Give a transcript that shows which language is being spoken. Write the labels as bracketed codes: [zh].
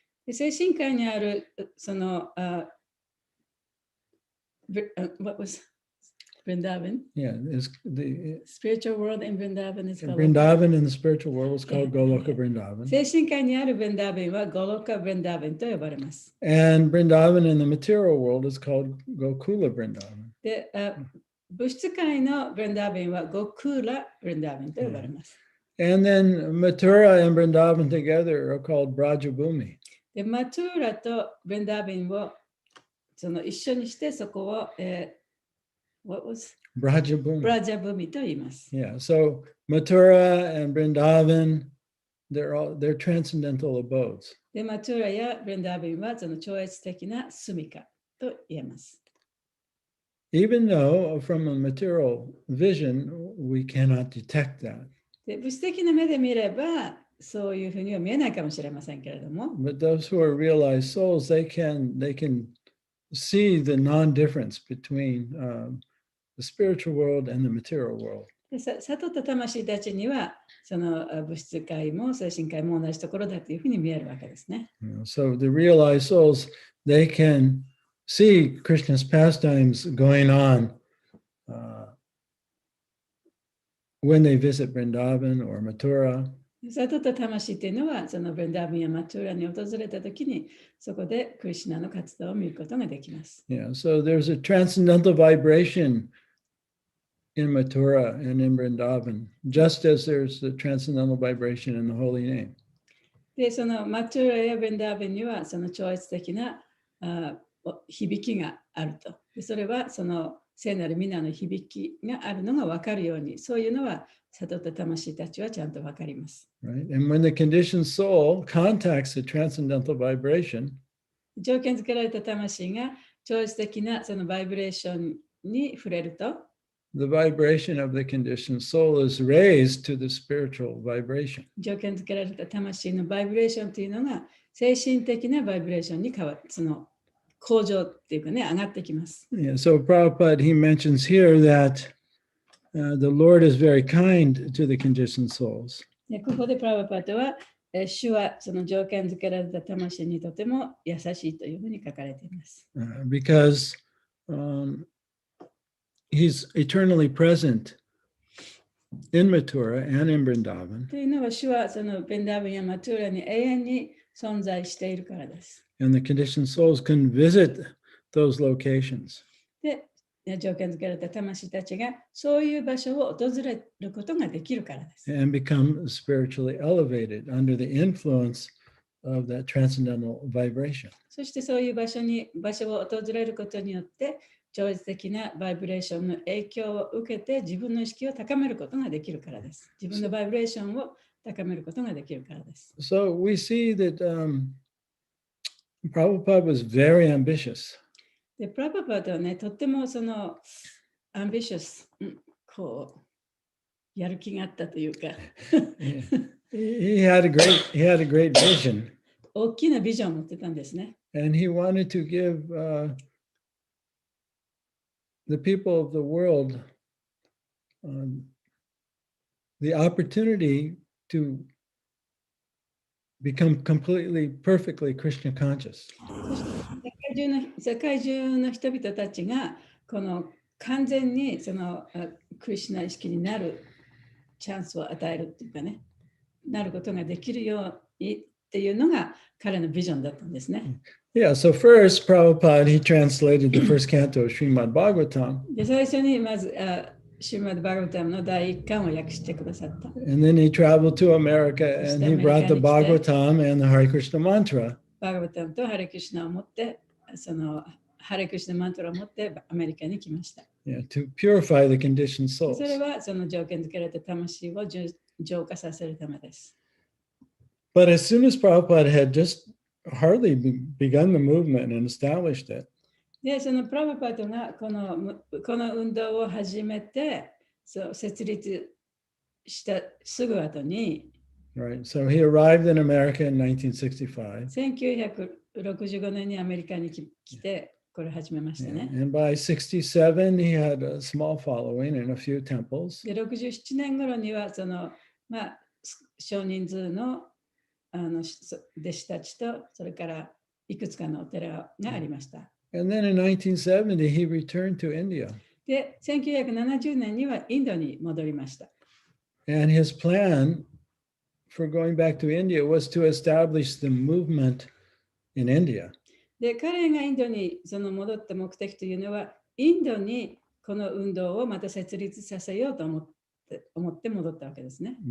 [ja] で精神界にあるその、 [en] what was Vrindavan? Yeah, it's the Spiritual world in Vrindavan is called Vrindavan in the spiritual world is called Goloka Vrindavan. [ja] 精神界にある Vrindavan はゴロカ Vrindavan と呼ばれます。 [en] And Vrindavan in the material world is called Gokula Vrindavan. [ja] で、物質界の Vrindavan はゴクーラ Vrindavan と呼ばれます。 [en] And then Mathura and Vrindavan together are called Brajabhumi. [ja] で、マトゥーラと Vrindavan をその一緒にしてそこを、 [en] what was? Brajabhumi. [ja] ブラジャブミと言います。 [en] Yeah, so Mathura and Vrindavan, they're transcendental abodes. [ja] で、マトゥーラや Vrindavan はその超越的な住処と言えます。 [en] Even though from a material vision, we cannot detect that. [ja] で、物質的な目で見れば、そういうふうには見えないかもしれませんけれども、 [en] But those who are realized souls, they can see the non-difference between the spiritual world and the material world. [ja] で悟った魂たちには、その物質界も精神界も同じところだというふうに見えるわけですね。 [en] So the realized souls, they can see Krishna's pastimes going on when they visit Vrindavan or Mathura. [ja] 悟った魂っていうのは、そのブンダーバンやマトゥーラに訪れたときに、そこでクリシュナの活動を見ることができます。 [en] Yeah, so there's a transcendental vibration in Mathura and in Vrindavan, just as there's the transcendental vibration in the holy name. [ja] で、そのマトゥーラやブンダーバンには、その超越的な響きがあると。でそれは、その聖なる皆の響きがあるのが分かるように、そういうのは悟った魂たちはちゃんと分かります。 [en] Right? And when the conditioned soul contacts the transcendental vibration, [ja] 条件付けられた魂が超越的なそのバイブレーションに触れると、 [en] the vibration of the conditioned soul is raised to the spiritual vibration. [ja] 条件付けられた魂のバイブレーションというのが精神的なバイブレーションに変わる、その向上っていうかね、上がってきます。 [en] Yeah, so Prabhupada, he mentions here that the Lord is very kind to the conditioned souls. [ja] でここでプラバパートは、主はその条件付けられた魂にとても優しいというふうに書かれています。 [en] Because he's eternally present in Mathura and in Vrindavan. [ja] というのは、主はそのベンダーバンやマトゥーラに永遠に存在しているからです。 [en] And the conditioned souls can visit those locations. [ja] で、条件付けられた魂たちがそういう場所を訪れることができるからです。 [en] And become spiritually elevated under the influence of that transcendental vibration. [ja] そしてそういう場所を訪れることによって、超越的なバイブレーションの影響を受けて自分の意識を高めることができるからです。自分のバイブレーションを高めることができるからです。 [en] So we see that Prabhupada was very ambitious. [ja] で、プラパパートはね、とってもそのアンビシャス、こう、やる気があったというか、 [en] He had a great vision. [ja] 大きなビジョンを持ってたんですね。 [en] And he wanted to give the people of the world the opportunity to become completely, perfectly Krishna conscious. [ja] 世界中の人々たちがこの完全にそのクリシュナ意識になるチャンスを与えるっていうかね、なることができるようにっていうのが彼のビジョンだったんですね。 [en] Yeah, so first, Prabhupada, he translated the first canto of Srimad Bhagavatam. [ja] で、最初にまずシュリマッド・バガバタムの第1巻を訳してくださった。 [en] And then he traveled to America and he brought the Bhagavatam and the Hare Krishna mantra. [ja] バガバタムとハレクリシュナを持って、そのハレクリシュナマントラを持ってアメリカに来ました。 [en] to purify the conditioned [ja] そ [en] souls. [ja] れはその条件づけられた魂を浄化させるためです。 [en] But as soon as Prabhupada had just hardly begun the movement and established it, [ja] で、そのプラブパトがこの運動を始めて、そう設立したすぐ後に、 [en] right? So he arrived in America in 1965. [ja] 1965年にアメリカに来て、これ始めましたね。 [en] And by 67, he had a small following in a few temples. [ja] で、67年頃にはその、少人数の弟子たちと、それからいくつかのお寺がありました。 [en] And then in 1970, he returned to India. [ja] で、1970年にはインドに戻りました。 [en] And his plan for going back to India was to establish the movement in India. [ja] で、彼がインドにその戻った目的というのは、インドにこの運動をまた設立させようと思って戻ったわけですね。